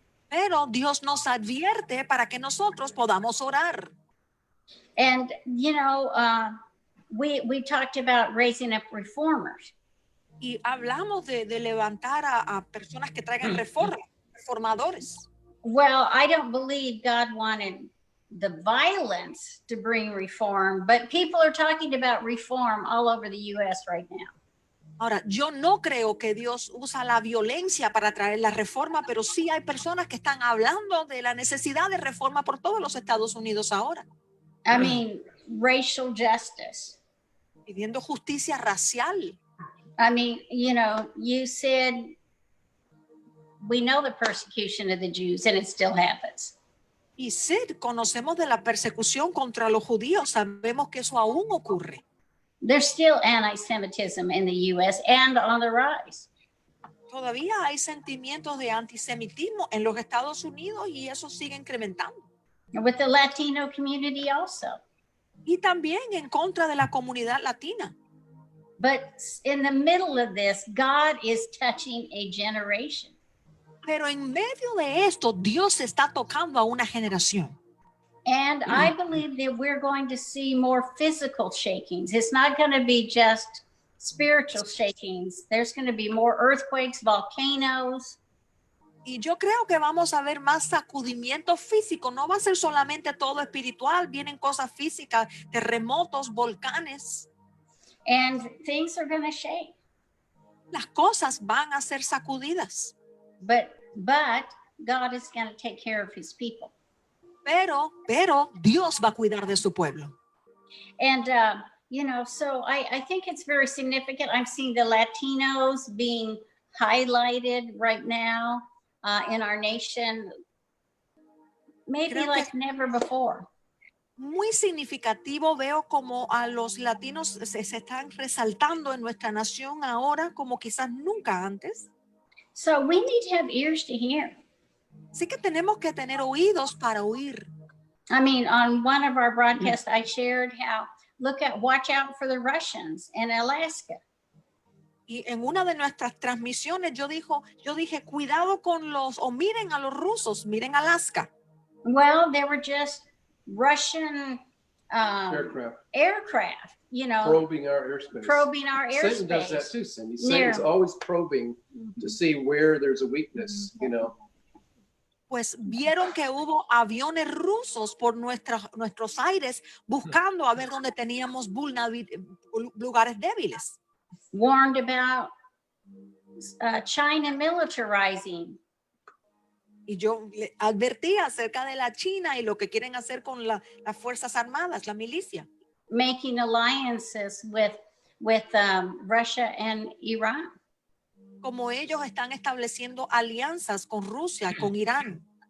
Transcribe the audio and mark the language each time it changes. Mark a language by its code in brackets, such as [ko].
[es] Pero Dios nos advierte para que nosotros podamos orar. [en] And, you know, we talked about raising up reformers. [es] Y hablamos de levantar a personas que traigan reformadores. [en] Well, I don't believe God wanted the violence to bring reform, but people are talking about reform all over the U.S. right now. [es] Ahora, yo no creo que Dios usa la violencia para traer la reforma, pero sí hay personas que están hablando de la necesidad de reforma por todos los Estados Unidos ahora. [en] I mean, racial justice. [es] Pidiendo justicia racial. [en] I mean, you know, you said we know the persecution of the Jews and it still happens. [es] Y sí, conocemos de la persecución contra los judíos, sabemos que eso aún ocurre. [en] There's still anti-Semitism in the U.S. and on the rise. [es] Todavía hay sentimientos de antisemitismo en los Estados Unidos y eso sigue incrementando. [en] With the Latino community also. [es] Y también en contra de la comunidad latina. [en] But in the middle of this, God is touching a generation. [es] Pero en medio de esto, Dios está tocando a una generación. [en] And I believe that we're going to see more physical shakings. It's not going to be just spiritual shakings. There's going to be more earthquakes, volcanoes. [es] Y yo creo que vamos a ver más sacudimiento físico. No va a ser solamente todo espiritual. Vienen cosas físicas, terremotos, volcanes. [en] And things are going to shake. [es] Las cosas van a ser sacudidas. [en] But God is going to take care of his people. [es] Pero Dios va a cuidar de su pueblo. [en] And, so I think it's very significant. I'm seeing the Latinos being highlighted right now in our nation, maybe [es] Creo que [en] like never before. [es] muy significativo veo como a los latinos se están resaltando en nuestra nación ahora como quizás nunca antes. [en] So we need to have ears to hear. [es] Así que tenemos que tener oídos para oír. [en] I mean, on one of our broadcasts, I shared how, watch out for the Russians in Alaska. [es] Y en una de nuestras transmisiones yo dije, cuidado con miren a los rusos, miren Alaska. [en] Well, they were just Russian aircraft, Probing our airspace. Satan does that airspace. too, Cindy. Satan's always probing to see where there's a weakness, [es] Pues vieron que hubo aviones rusos por nuestros aires buscando a ver dónde teníamos lugares débiles. [en] Warned about China militarizing. [es] Y yo le advertí acerca de la China y lo que quieren hacer con las Fuerzas Armadas, la milicia. [en] Making alliances with Russia and Iran. [es] Como ellos están estableciendo alianzas con Rusia, con Irán.